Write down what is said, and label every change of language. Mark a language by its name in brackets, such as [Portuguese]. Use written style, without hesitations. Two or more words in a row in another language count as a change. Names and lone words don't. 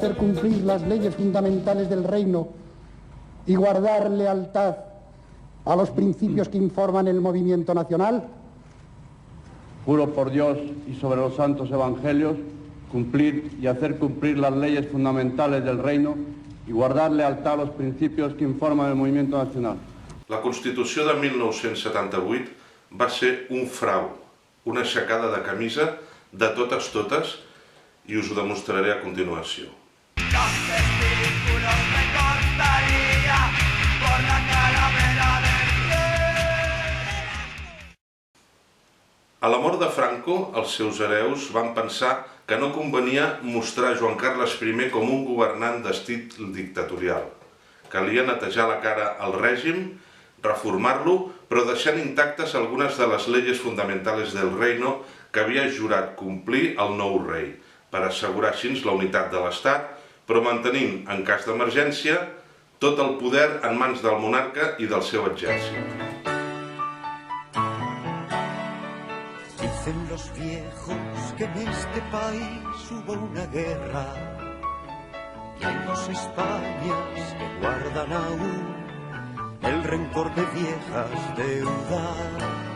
[Spanish] hacer cumplir las leyes fundamentales del reino y guardar lealtad a los principios que informan el movimiento nacional. Juro por Dios y sobre los santos evangelios cumplir y hacer cumplir las leyes fundamentales del reino y guardar lealtad a los principios que informan el movimiento nacional. [Catalan] La Constitució de 1978 va ser un frau, una aixecada de camisa de totes, i us ho demostraré a continuació. [Spanish] Los testículos me cortaría por la calavera del rey. [Catalan] A la mort de Franco, els seus hereus van pensar que no convenia mostrar Joan Carles I com un governant d'estil dictatorial. Calia netejar la cara al règim, reformar-lo, però deixant intactes algunes de les [Spanish] leyes fundamentales del reino [Catalan] que havia jurat complir el nou rei, per assegurar així la unitat de l'Estat, però mantenint, en cas d'emergència, tot el poder en mans del monarca i del seu exèrcit. [Spanish] Dicen los viejos que en este país hubo una guerra y hay dos Españas que guardan aún el rencor de viejas deudas.